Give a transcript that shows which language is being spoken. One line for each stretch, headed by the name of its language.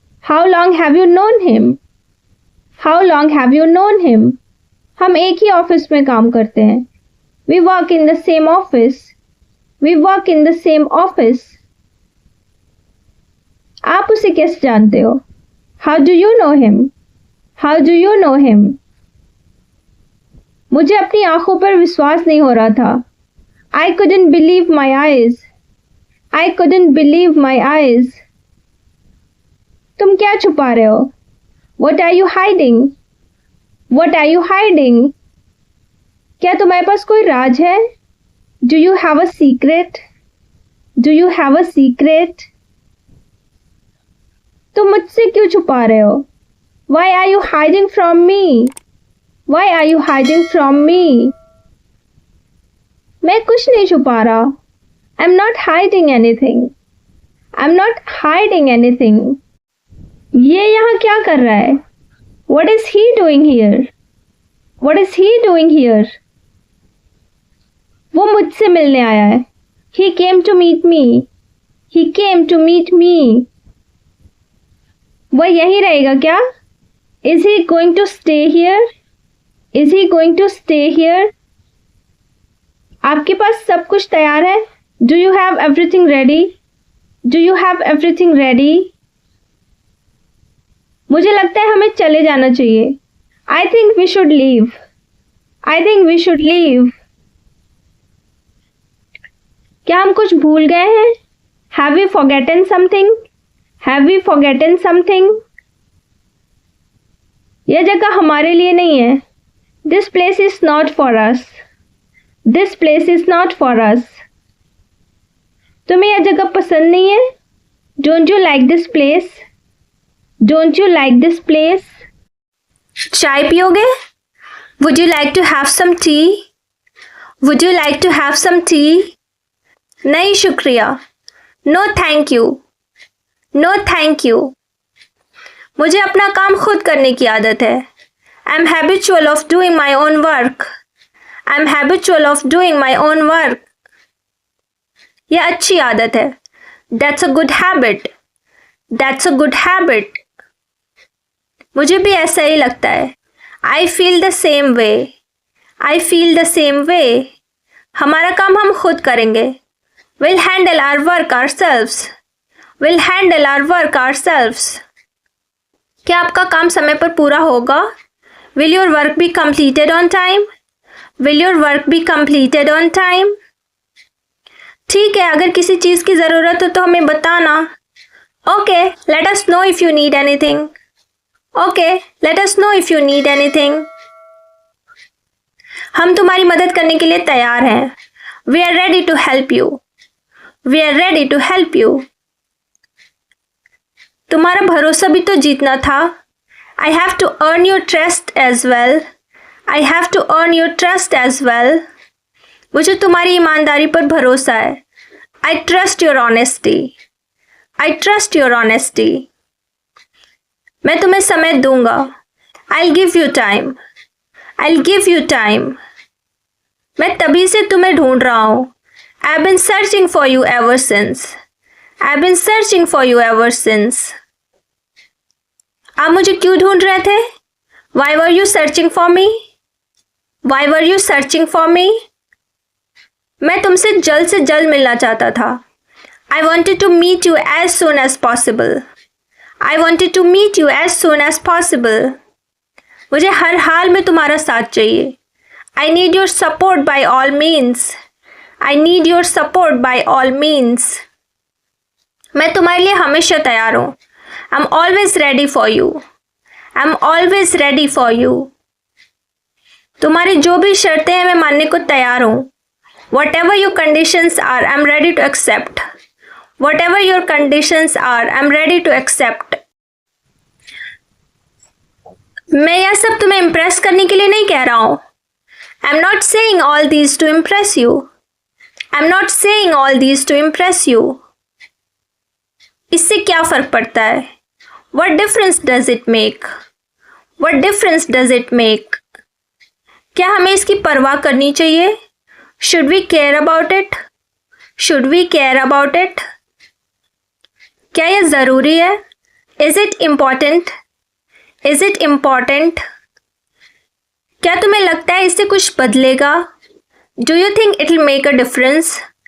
English: How long have you known him? How long have you known him?
Hindi: हम एक ही office में काम करते हैं.
English: We work in the same office. We work in the same office.
Hindi: आप उसे कैसे जानते हो?
English: How do you know him? How do you know him?
Hindi: मुझे अपनी आंखों पर विश्वास नहीं हो रहा था.
English: I couldn't believe my eyes. I couldn't believe my eyes.
Hindi: तुम क्या छुपा रहे हो?
English: What are you hiding? What are you hiding?
Hindi: क्या तुम्हारे पास कोई राज है?
English: Do you have a secret? Do you have a secret?
Hindi: तुम मुझसे क्यों छुपा रहे हो?
English: Why are you hiding from me? Why are you hiding from me?
Hindi: मैं कुछ नहीं छुपा रहा.
English: I'm not hiding anything. I'm not hiding anything.
Hindi: ये यहाँ क्या कर रहा है?
English: What is he doing here? What is he doing here?
Hindi: वो मुझसे मिलने आया है.
English: He came to meet me. He came to meet me.
Hindi: वह यहीं रहेगा क्या?
English: Is he going to stay here? Is he going to stay here?
Hindi: आपके पास सब कुछ तैयार है?
English: Do you have everything ready? Do you have everything ready?
Hindi: मुझे लगता है हमें चले जाना चाहिए.
English: I think we should leave. I think we should leave.
Hindi: क्या हम कुछ भूल गए हैं?
English: Have we forgotten something? Have we forgotten something?
Hindi: यह जगह हमारे लिए नहीं है.
English: This place is not for us. This place is not for us.
Hindi: तुम्हें यह जगह पसंद नहीं है?
English: Don't you like this place? Don't you like this place?
Hindi: चाय पियोगे?
English: Would you like to have some tea? Would you like to have some tea?
Hindi: नहीं शुक्रिया.
English: No thank you. No thank you.
Hindi: मुझे अपना काम खुद करने की आदत है.
English: I'm habitual of doing my own work. I'm habitual of doing my own work.
Hindi: यह अच्छी आदत है.
English: That's a good habit. That's a good habit.
Hindi: मुझे भी ऐसा ही लगता है.
English: I feel the same way. I feel the same way.
Hindi: हमारा काम हम खुद करेंगे.
English: We'll handle our work ourselves. We'll handle our work ourselves.
Hindi: क्या आपका काम समय पर पूरा होगा?
English: Will your work be completed on time? Will your work be completed on time?
Hindi: ठीक है, अगर किसी चीज़ की ज़रूरत हो तो हमें बताना.
English: Okay, let us know if you need anything. Okay, let us know if you need anything.
Hindi: हम तुम्हारी मदद करने के लिए तैयार हैं.
English: We are ready to help you. We are ready to help you.
Hindi: तुम्हारा भरोसा भी तो जीतना था.
English: I have to earn your trust as well. I have to earn your trust as well.
Hindi: मुझे तुम्हारी ईमानदारी पर भरोसा है.
English: I trust your honesty. I trust your honesty.
Hindi: मैं तुम्हें समय दूंगा.
English: I'll give you time. I'll give you time.
Hindi: मैं तभी से तुम्हें ढूंढ रहा हूँ.
English: I've been searching for you ever since. I've been searching for you ever since.
Hindi: आप मुझे क्यों ढूंढ रहे थे?
English: Why were you searching for me? Why were you searching for me?
Hindi: मैं तुमसे जल्द से जल्द मिलना चाहता था.
English: I wanted to meet you as soon as possible. I wanted to meet you as soon as possible.
Hindi: मुझे हर हाल में तुम्हारा साथ चाहिए.
English: I need your support by all means. I need your support by all means.
Hindi: मैं तुम्हारे लिए हमेशा तैयार हूँ.
English: I'm always ready for you. I'm always ready for you.
Hindi: तुम्हारी जो भी शर्तें हैं मैं मानने को तैयार हूँ.
English: Whatever your conditions are, I'm ready to accept. Whatever your conditions are, I'm ready to accept.
Hindi: मैं यह सब तुम्हें इम्प्रेस करने के लिए नहीं कह रहा हूँ.
English: I'm not saying all these to impress you. I'm not saying all these to impress you.
Hindi: इससे क्या फर्क पड़ता है?
English: What difference does it make? What difference does it make?
Hindi: क्या हमें इसकी परवाह करनी चाहिए?
English: Should we care about it? Should we care about it?
Hindi: क्या यह ज़रूरी है?
English: Is it important? Is it important?
Hindi: क्या तुम्हें लगता है इससे कुछ बदलेगा?
English: Do you think it will make a difference?